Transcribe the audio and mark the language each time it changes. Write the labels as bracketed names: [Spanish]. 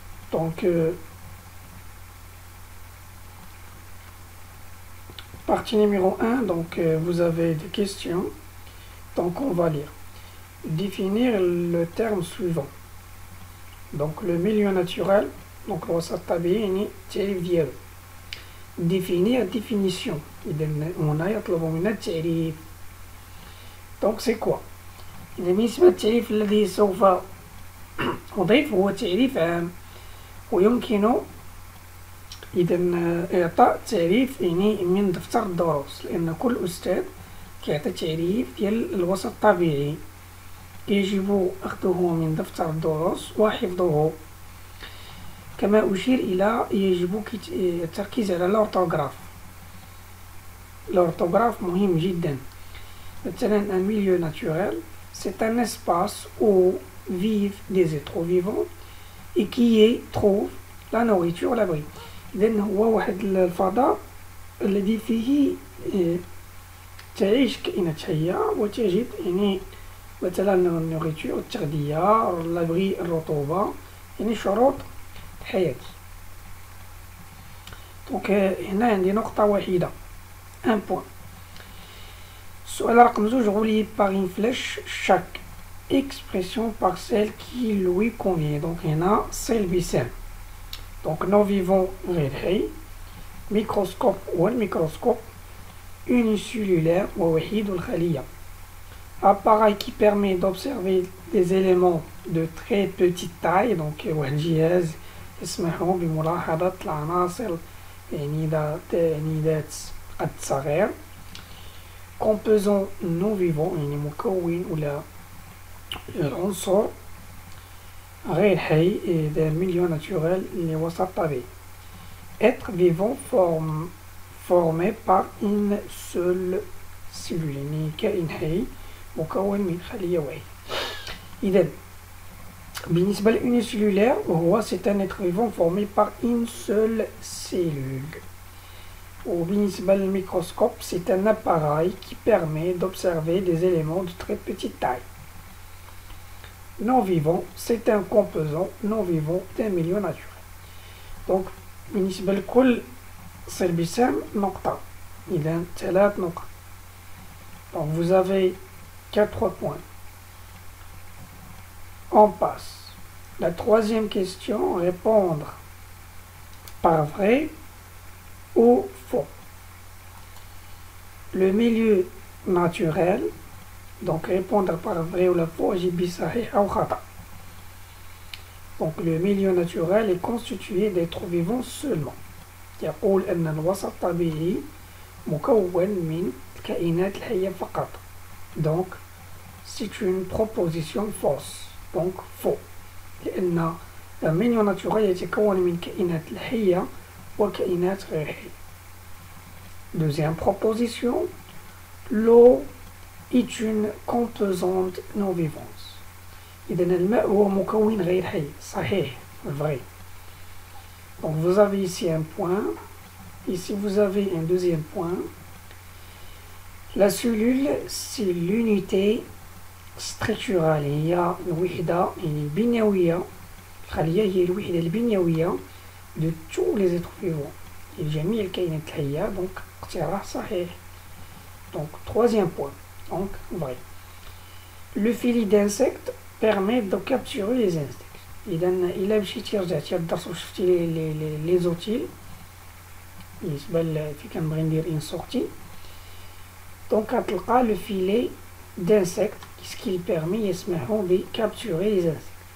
[French] Donc partie numéro 1, donc vous avez des questions. Donc on va lire. Définir le terme suivant. Donc le milieu naturel, donc [Arabic] الوسط الطبيعي يعني التعريف ديالو. [French] définir définition. [Arabic] إذا هنا يطلب منا التعريف. [French] donc c'est quoi؟ [Arabic] إذا بالنسبة للتعريف الذي سوف أضيف هو تعريف عام، ويمكن إذا إعطاء تعريف يعني من دفتر الدروس، لأن كل أستاذ كيعطي تعريف ديال الوسط الطبيعي يجب أخذه من دفتر الدروس وحفظه. كما أشير إلى يجب التركيز على الأورتوغراف. الأورتوغراف مهم جدا. [French] مثلا un milieu naturel c'est un espace où vivent des êtres vivants et qui y trouvent la nourriture والabri. [Arabic] إذن هو واحد الفضاء الذي فيه تعيش كائنات حية وتجد يعني مثلا النوريتور التغذية الابري الرطوبة، يعني شروط الحياة. دونك هنا عندي نقطة وحيدة ان بوان. السؤال رقم 2 [French] relie par une flèche chaque expression par celle qui lui convient. [Arabic] donc هنا سلبسان. [French] donc nous vivons [Arabic] غير حي، ميكروسكوب والميكروسكوب، [French] unicellulaire [Arabic] ووحيد الخلية، [French] appareil qui permet d'observer des éléments de très petite taille. [Arabic] donc واحد الجهاز يسمح بملاحظة العناصر يعني ذات قد صغير. [French] composant non vivant [Arabic] يعني مكون ولا عنصر غير حي ذا ميليو ناتوريل اللي وسط طبيعي. [French] être vivant formé par une seule cellule [Arabic] يعني كائن حي مكون من خلية واحدة. إذا بالنسبة للأونيسيلولير وهو [French] c'est un être vivant formé par une seule cellule. [Arabic] وبالنسبة للميكروسكوب [French] c'est un appareil qui permet d'observer des éléments de très petite taille. non vivant c'est un composant non vivant d'un milieu naturel. [Arabic] donc بالنسبة لكل سلبسام نقطة، إذا 3 نقط. [French] donc vous avez 4 points. On passe. La troisième question, répondre par vrai ou faux. Le milieu naturel, donc répondre par vrai ou faux, [Arabic] جيب صحيح أو خطأ. [French] donc le milieu naturel est constitué d'êtres vivants seulement. [Arabic] يقول أن الوسط الطبيعي مكون من الكائنات الحية فقط. [French] donc c'est une proposition fausse. [Arabic] donc faux، لأن الميليو ناتوريل يتكون من كائنات الحية وكائنات غير حية. [French] deuxième proposition، l'eau est une composante non vivante. [Arabic] إذن الماء هو مكون غير حي. صحيح، vrai. [French] donc vous avez ici un point, ici vous avez un deuxième point. la cellule c'est l'unité structurale، [Arabic] هي الوحدة يعني البنيوية. الخلية هي الوحدة البنيوية [French] de tous les êtres vivants، [Arabic] لجميع الكائنات الحية. donc اقتراح صحيح. [French] donc troisième point، donc vrai. le filet d'insectes permet de capturer les insectes. [Arabic] إذا إلا مشيتي رجعتي للدرس وشفتي لي زوتيل بالنسبة في كنبغي ندير ان سورتي، donc غتلقى [French] le filet d'insectes ce qui permet [Arabic] يسمح [French] de capturer les insectes.